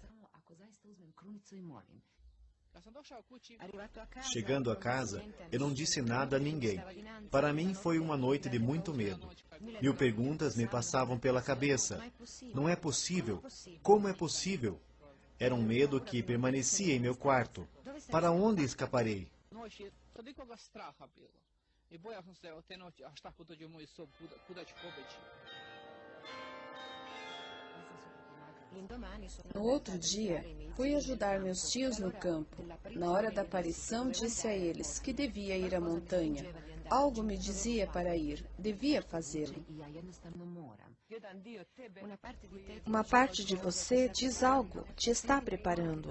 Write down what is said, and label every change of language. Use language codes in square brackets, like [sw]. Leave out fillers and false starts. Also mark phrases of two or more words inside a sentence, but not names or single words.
[it] arrivato a casa. [pt] Chegando a casa, eu não disse nada a ninguém. Para mim foi uma noite de muito medo. 1000 perguntas me passavam pela cabeça. Não é possível. Como é possível? Era um medo que permanecia em meu quarto. Para onde escaparei? [sr] Noći je toliko ga straha bilo. I bojao sam se od te noći, a šta ako dođe u moj sob, kuda ću pobeći. [it] L'indomani sono [pt] No outro dia, fui ajudar meus tios no campo. Na hora da aparição, disse a eles que devia ir à montanha. Algo me dizia para ir, devia fazê-lo. Uma parte de você diz algo, te está preparando.